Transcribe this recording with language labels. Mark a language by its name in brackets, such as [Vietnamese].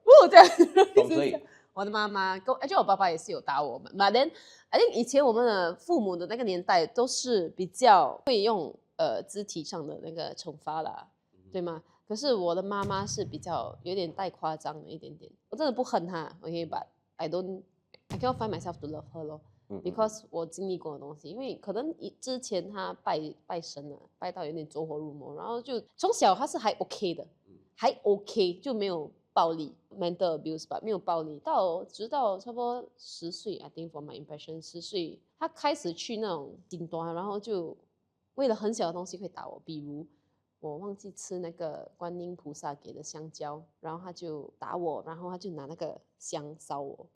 [Chinese] 这样。所以我的妈妈而且我爸爸也是有打我们。 [English] But then I think [Chinese] 以前我们的父母的那个年代都是比较会用肢体上的那个惩罚啦，对吗？可是我的妈妈是比较有点带夸张的一点点。我真的不恨她 ，OK， [English] but I cannot find myself to love her [Chinese] 咯。 because 我经历过的东西，因为可能之前他拜神了，拜到有点走火入魔，然后就从小他是还 OK 的，还 OK 就没有暴力 mental abuse 吧，没有暴力，直到差不多10岁 [English] I think for my impression [Chinese] 10岁他开始去那种顶端，然后就为了很小的东西会打我，比如我忘记吃那个观音菩萨给的香蕉，然后他就打我，然后他就拿那个香烧我。